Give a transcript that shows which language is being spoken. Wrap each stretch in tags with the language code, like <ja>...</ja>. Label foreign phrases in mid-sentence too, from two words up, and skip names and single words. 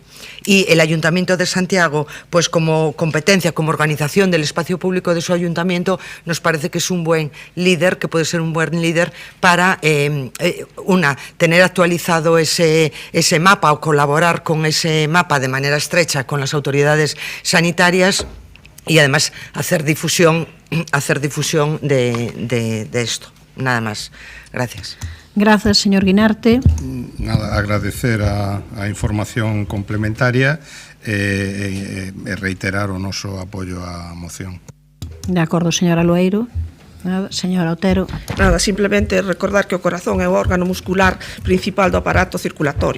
<es>Y el Ayuntamiento de Santiago, pues como competencia, como organización del espacio público de su ayuntamiento, nos parece que es un buen líder, que puede ser un buen líder para, tener actualizado ese mapa o colaborar con ese mapa de manera estrecha con las autoridades sanitarias y además hacer difusión de esto. Nada más. Gracias. Gracias, señor Guinarte.</es> <gl>Nada, agradecer a información complementaria e reiterar o noso apoio á moción. De acordo, señora Loeiro. Nada, señora Otero. Nada, simplemente recordar que o corazón é o órgano muscular principal do aparato circulatorio.</gl>